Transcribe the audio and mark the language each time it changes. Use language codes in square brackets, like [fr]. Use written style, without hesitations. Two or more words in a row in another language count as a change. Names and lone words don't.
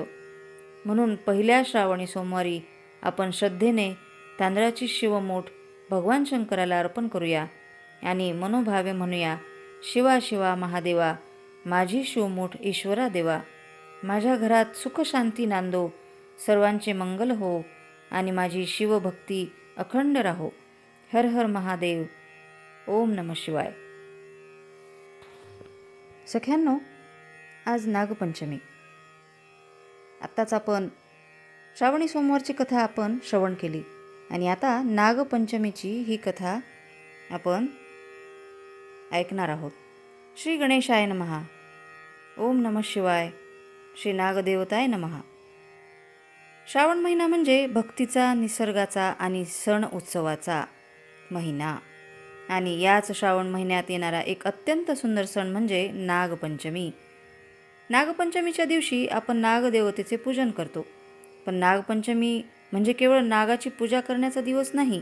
[mr] म्हणून पहिल्या श्रावणी सोमवारी आपण श्रद्धेने तांदळाची शिवमूठ भगवान शंकराला अर्पण करूया आणि मनोभावे म्हणूया, शिवा शिवा महादेवा, माझी शिवमूठ ईश्वरा देवा, माझ्या घरात सुख शांती नांदो, सर्वांचे मंगल हो आणि माझी शिवभक्ती अखंड राहो. [sa] हर हर महादेव. ओम नमः शिवाय. [mr] सख्यांनो, आज नागपंचमी. आत्ताच आपण श्रावणी सोमवारची कथा आपण श्रवण केली आणि आता नागपंचमीची ही कथा आपण ऐकणार आहोत. [sa] श्री गणेशाय नमः. ओम नमः शिवाय. श्री नागदेवताय नमः. [mr] श्रावण महिना म्हणजे भक्तीचा, निसर्गाचा आणि सण उत्सवाचा महिना. आणि याच श्रावण महिन्यात येणारा एक अत्यंत सुंदर सण म्हणजे नागपंचमी. नागपंचमीच्या दिवशी आपण नागदेवतेचे पूजन करतो. पण नागपंचमी म्हणजे केवळ नागाची पूजा करण्याचा दिवस नाही.